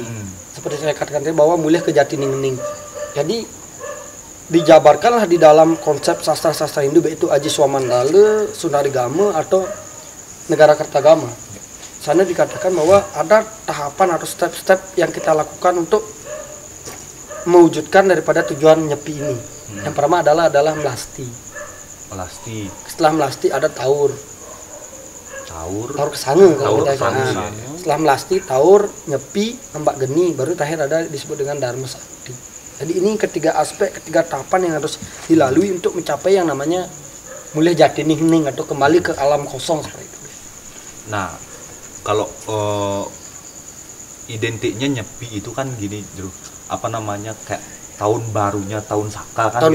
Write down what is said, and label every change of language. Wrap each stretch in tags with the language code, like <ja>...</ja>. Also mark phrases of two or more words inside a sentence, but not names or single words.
<id>Seperti saya katakan tadi bahwa mulih ke jati ning. Jadi dijabarkanlah di dalam konsep sastra-sastra Hindu, yaitu Aji Swamandalu, Sundarigama atau Negara Kertagama. Sana dikatakan bahwa ada tahapan atau step-step yang kita lakukan untuk mewujudkan daripada tujuan Nyepi ini. Yang pertama adalah melasti. Setelah melasti ada taur kesange kalau kita katakan. Setelah melasti, taur, nyepi, embak geni, baru terakhir ada disebut dengan dharma sakti. Jadi ini ketiga aspek, ketiga tahapan yang harus dilalui untuk mencapai yang namanya mulai jati ning atau kembali ke alam kosong seperti itu. Nah, kalau identiknya Nyepi itu kan gini, kayak tahun barunya tahun Saka kan.</id>